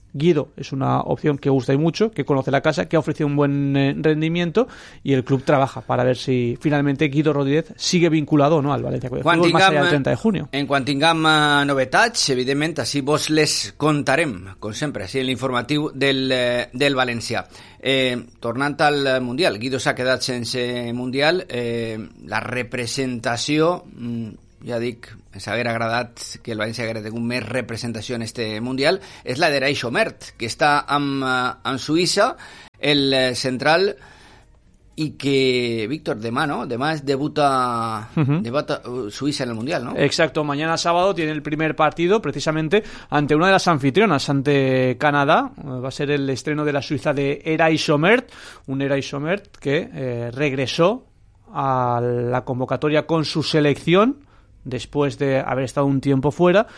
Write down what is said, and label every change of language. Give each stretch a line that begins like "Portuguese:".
Spanish: Guido es una opción que gusta y mucho, que conoce la casa, que ha ofrecido un buen rendimiento y el club trabaja para ver si finalmente Guido Rodríguez sigue vinculado o no al Valencia Club de Fútbol más allá del 30 de junio. En cuanto tengamos novedades, evidentemente, así vos les contaremos, como siempre, así el informativo del Valencia.
Catalan: Tornant al Mundial, Guido s'ha quedat sense Mundial, la representació, ja dic, ens hauria agradat que el València hagués tingut més representació en este Mundial, és la d'Eraí Chomert, que està en Suïssa, el central, i que, Víctor, demà, no? Demà es debuta, debuta Suïssa en el Mundial, no?
Spanish: Exacto, mañana sábado tiene el primer partido, precisamente, ante una de las anfitrionas, ante Canadá. Va a ser el estreno de la Suiza de Eraí Chomert, un Eraí Chomert que regresó a la convocatoria con su selección después de haber estado un tiempo fuera.